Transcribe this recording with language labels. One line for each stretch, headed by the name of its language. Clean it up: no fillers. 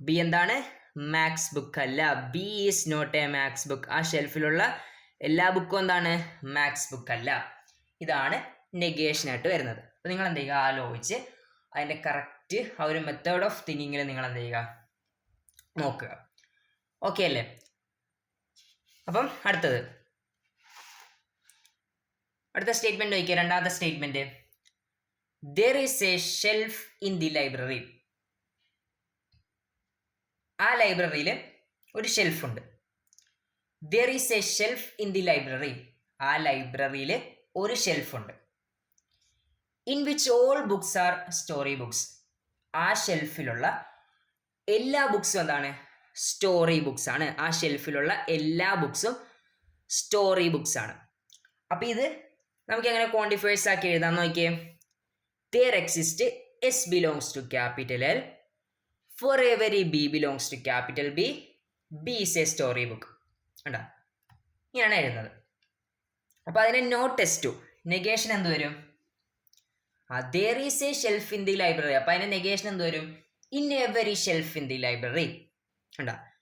Malayalam: B എന്താണ്? Max book അല്ല.
English: B is not a maths book.
Malayalam: ആ ഷെൽഫിലുള്ള എല്ലാ ബുക്കും എന്താണ്? മാക്സ് ബുക്ക് അല്ല. ഇതാണ് നെഗേഷനായിട്ട് വരുന്നത്. അപ്പോൾ നിങ്ങൾ എന്ത് ചെയ്യുക? ആലോചിച്ച് അതിൻ്റെ കറക്റ്റ് ആ ഒരു മെത്തേഡ് ഓഫ് തിങ്കിങ്ങിൽ നിങ്ങൾ എന്ത് ചെയ്യുക? നോക്കുക. ഓക്കെ അല്ലേ? അപ്പം അടുത്ത സ്റ്റേറ്റ്മെന്റ് നോക്കിയ രണ്ടാമത്തെ statement,
English: there is a shelf in the library.
Malayalam: ആ ലൈബ്രറിയിൽ ഒരു ഷെൽഫ് ഉണ്ട്.
English: there is a shelf in the library.
Malayalam: ആ ലൈബ്രറിയിൽ ഒരു ഷെൽഫ് ഉണ്ട്.
English: in which all books are story books.
Malayalam: ആ ഷെൽഫിലുള്ള എല്ലാ ബുക്സും എന്താണ്? സ്റ്റോറി ബുക്സ് ആണ്. ആ ഷെൽഫിലുള്ള എല്ലാ ബുക്സും സ്റ്റോറി ബുക്സ് ആണ്. അപ്പം ഇത് നമുക്ക് എങ്ങനെ ക്വാണ്ടിഫയേഴ്സ് ആക്കി എഴുതാൻ നോക്കിയേ.
English: there exist S belongs to capital L. For every B belongs to capital B. B is a story book.
Malayalam: കണ്ടോ? ഇങ്ങനെയാണ് എഴുതുന്നത്. അപ്പോൾ അതിനെ നോട്ട് ടെസ്റ്റ് ടു നെഗേഷൻ എന്ത് വരും?
English: there is a shelf in the library.
Malayalam: അപ്പോൾ അതിന്റെ നെഗേഷൻ എന്ത് വരും?
English: in every shelf in the library.
Malayalam: കണ്ടോ?